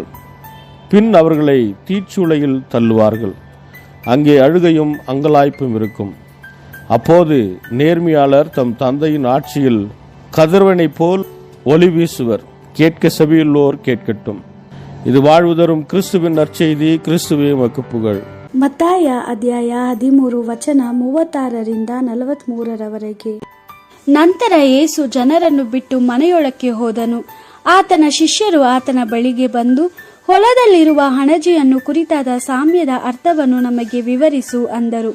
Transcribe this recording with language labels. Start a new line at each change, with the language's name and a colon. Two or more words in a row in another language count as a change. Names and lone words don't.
Tamil: பின் அவர்களை தீச்சூளையில் தள்ளுவார்கள். அங்கே அழுகையும் அங்கலாய்ப்பும் இருக்கும். அப்போது நேர்மையாளர் தம் தந்தையின் ஆட்சியில் கதிரவனைப் போல் ஒளி வீசுவர். கேட்க செவியுள்ளோர் கேட்கட்டும். இது வாழ்வு தரும் கிறிஸ்துவின் நற்செய்தி. கிறிஸ்துவே உமக்கு புகழ்.
Kannada: ಮತ್ತಾಯ ಅಧ್ಯಾಯ 13 ವಚನ 36ರಿಂದ 43ರವರೆಗೆ. ನಂತರ ಯೇಸು ಜನರನ್ನು ಬಿಟ್ಟು ಮನೆಯೊಳಕ್ಕೆ ಹೋದನು. ಆತನ ಶಿಷ್ಯರು ಆತನ ಬಳಿಗೆ ಬಂದು, ಹೊಲದಲ್ಲಿರುವ ಹಣಜಿಯನ್ನು ಕುರಿತಾದ ಸಾಮ್ಯದ ಅರ್ಥವನ್ನು ನಮಗೆ ವಿವರಿಸು ಅಂದರು.